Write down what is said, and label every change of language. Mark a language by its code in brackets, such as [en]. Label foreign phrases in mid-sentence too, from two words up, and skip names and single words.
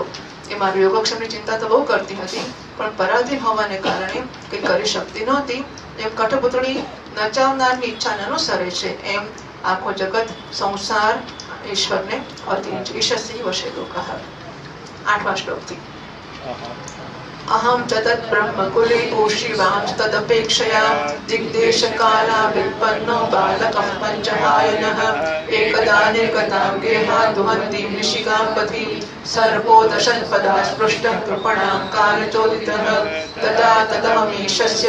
[gu] એ મારી યોગક્ષેમની ચિંતા તો બહુ કરતી હતી, પણ પરાધીન હોવાને કારણે કંઈ કરી શકતી નહોતી. એમ કઠપુતળી નચાવનારની ઈચ્છાને અનુસરે છે એમ આખો જગત સંસાર ઈશ્વરને અધીન છે. ઈશ્વરથી વશે લોક. 8મા શ્લોકથી [sa] अहम च तत् ब्रह्मकुले ओषिवांस्तदपेक्षया दिग्देशकाला विपन्नो बालकं पञ्चहायनः एकदा निर्गतां गेहात् दुहन्तीं निशिकां पथि सर्पोदशत्पदा स्पृष्टः कृपणां कालचोदितः तदा तदहमीशस्य